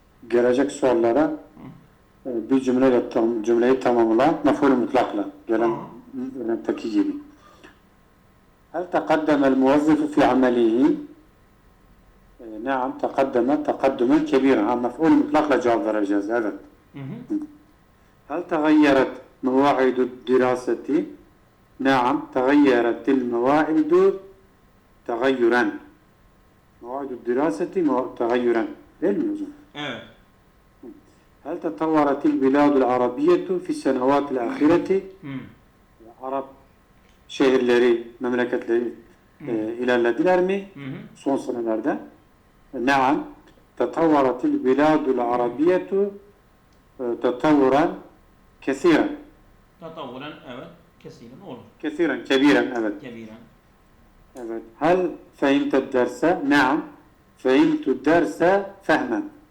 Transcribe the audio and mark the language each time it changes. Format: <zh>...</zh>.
<tr>Gelecek sorulara bir cümleyi tamamla mef'ul mutlakla gelen örnekteki gibi.</tr> <ar>هل تقدم الموظف في عمله؟ نعم تقدم تقدما كبيرا. مفعول مطلق لجواب</ar> <tr>vereceğiz. Evet.</tr> <ar>هل تغيرت مواعيد الدراسة؟ نعم تغيرت المواعيد تغيرا. مواعيد الدراسة تغيرا.</ar> <tr>Değil mi hocam? Evet.</tr> <ar>هل تطورت البلاد العربية في السنوات الأخيرة؟</ar> <tr>Arap şehirleri, memleketleri ilerlediler mi son senelerde?</tr> <ar>نعم تطورت البلاد العربية تطورا كثيرا.</ar> <tr>Tatavvuren evet. Kesilen olur. كثيرا كبيرا evet.</tr> <ar>Kebiren.</ar> <tr>Evet.</tr> <ar>هل فهمت الدرس؟ نعم فهمت الدرس فهما.</ar>